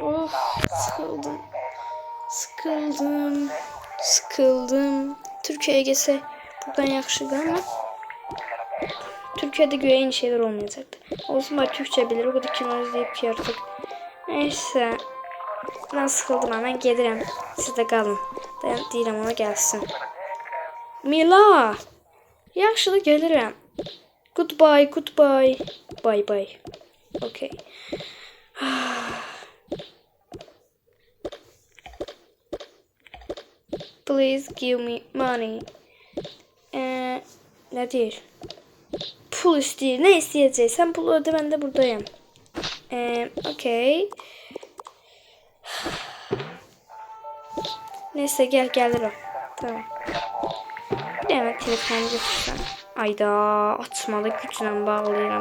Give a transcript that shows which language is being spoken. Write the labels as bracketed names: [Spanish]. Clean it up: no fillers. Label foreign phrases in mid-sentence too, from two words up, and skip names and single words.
[Turkish] Sıkıldım. Türkiye'ye gelse buradan yaxşıdır ama Türkiye'de göre aynı şeyler olmayacaktı. Olsun bari Türkçe bilir. O kadar kino izleyip ki artık. [Azerbaijani] Neyse. Ben sıxıldım, mən gedirəm. Siz də qalın. Deyirəm ona gəlsin. Mila! Yaxşı da gəlirəm. [English] Goodbye, goodbye. Bye bye. Okay. Please give me money. [Azerbaijani] Ne deyir? Pul istəyir. Nə istəyəcək? Sən pulu ödə, mən də buradayım. Okay. Neyse gəlir o. Tamam. Bir hemen telefonu götürsən. Ayda açmalı güclə bağlayıram.